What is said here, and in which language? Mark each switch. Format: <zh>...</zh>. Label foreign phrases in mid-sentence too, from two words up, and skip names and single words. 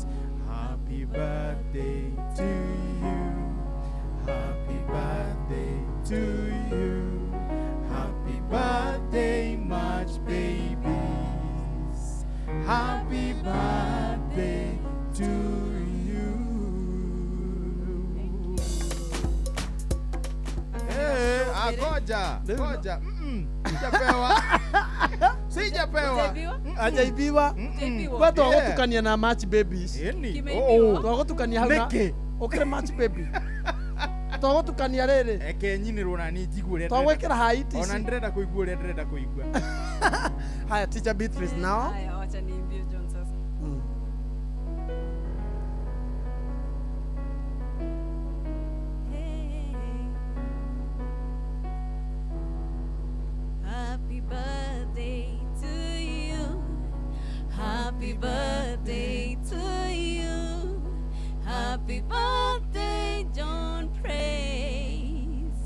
<en>Happy birthday to you. Happy birthday to you. Happy birthday, much babies. Happy birthday to you.</en> <sw>Hey, agoja. Sijapewa. Sijapewa. Ajaibiwa. Watu wagotukania na</sw> <en>match babies.</en> <ki>Twagotukania hau na. Ukire</ki> <en>match baby.</en> <ki>Twagotukania rĩrĩ. Eke nyinĩrwo na ni njiguire. Twagwĩkĩra haiti. Ona ndĩrenda kũigua ũrĩa ndĩrenda kũigua.</ki> <sw>Haya,</sw> <en>Teacher Beatrice now.</en> <sw>Haya, wacha niimbie John sasa.</sw> <en>Happy birthday to you. Happy birthday Happy birthday, John Praise.</en>